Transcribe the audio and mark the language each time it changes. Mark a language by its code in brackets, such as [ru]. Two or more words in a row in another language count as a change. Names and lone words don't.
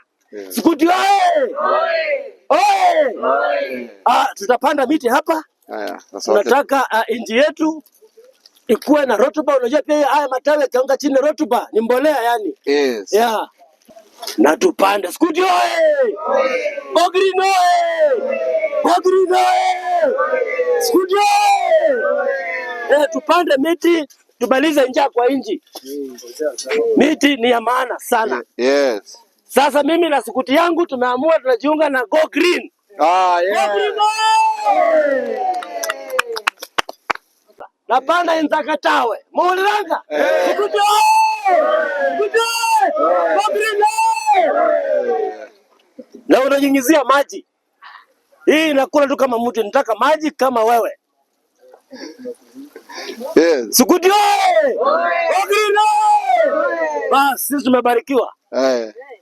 [sw] Skuti oye! Oye! Tutapanda miti hapa. Tunataka nchi yetu ikuwe na rotuba. Unajua pia haya matawi yakianguka chini, rotuba ni mbolea yani. Yes. Yeah. Na tupande. Skuti oye! Go Green oye! Go Green oye! Skuti oye! Tupande miti, tubalize njaa kwa nchi. Miti ni ya maana sana. Yes. Sasa mimi na skuti yangu tumeamua tunajiunga na Go Green. Yeah. Go Green oye! Napanda Nzakatawe. Muuliranga? Skuti oye! Skuti oye! Go Green oye! Na unanyunyizia maji. Hii inakula tu kama mtu, nataka maji kama wewe. Yes. Skuti oye! Go Green oye! Basi sisi tumebarikiwa.